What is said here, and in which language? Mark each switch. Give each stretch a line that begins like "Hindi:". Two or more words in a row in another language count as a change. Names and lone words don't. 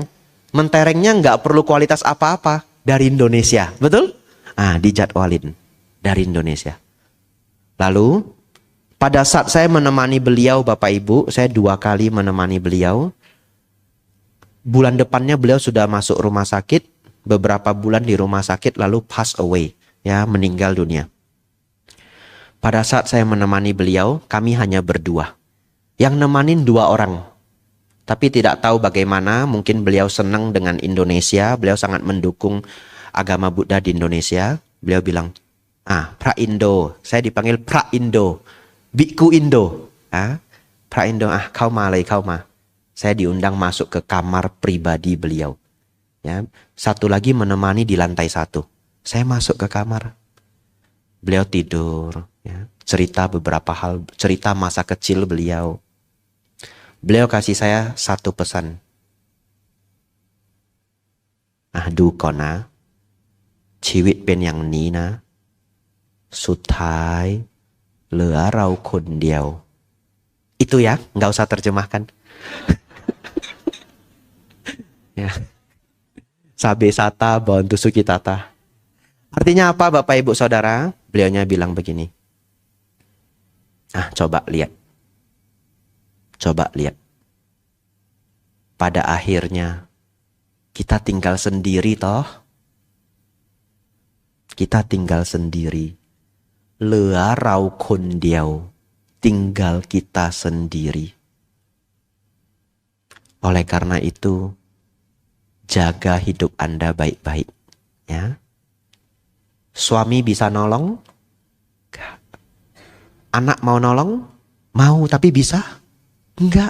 Indonesian: Menterengnya nggak perlu kualitas apa-apa dari Indonesia, betul? Ah, dijadwalin dari Indonesia. Lalu pada saat saya menemani beliau, Bapak Ibu, saya 2 kali menemani beliau. Bulan depannya beliau sudah masuk rumah sakit, beberapa bulan di rumah sakit lalu
English: pass away,
Indonesian: ya, meninggal dunia. Pada saat saya menemani beliau, kami hanya berdua. Yang nemanin 2 orang. Tapi tidak tahu bagaimana, mungkin beliau senang dengan Indonesia, beliau sangat mendukung agama Buddha di Indonesia. Beliau bilang, Pra Indo, saya dipanggil Pra Indo, Biku Indo. Pra Indo,
Thai: kau malai, kau ma.
Indonesian: Saya diundang masuk ke kamar pribadi beliau. Ya, satu lagi menemani di lantai 1. Saya masuk ke kamar. Beliau tidur, ya, cerita beberapa hal, cerita masa kecil beliau. Beliau kasih saya 1 pesan.
Thai: Du kona, ชีวิตเป็นอย่างนี้นะ สุดท้ายเหลือเราคนเดียว
Indonesian: Itu ya, nggak usah terjemahkan. Ya. Sabe sata bantu sukitata. Artinya apa Bapak Ibu Saudara? Beliaunya bilang begini. Coba lihat. Coba lihat. Pada akhirnya kita tinggal sendiri toh. Kita tinggal sendiri.
Thai: เหลือเราคนเดียว
Indonesian: tinggal kita sendiri. Oleh karena itu, jaga hidup Anda baik-baik, ya. Suami bisa nolong? Enggak. Anak mau nolong? Mau, tapi bisa? Enggak.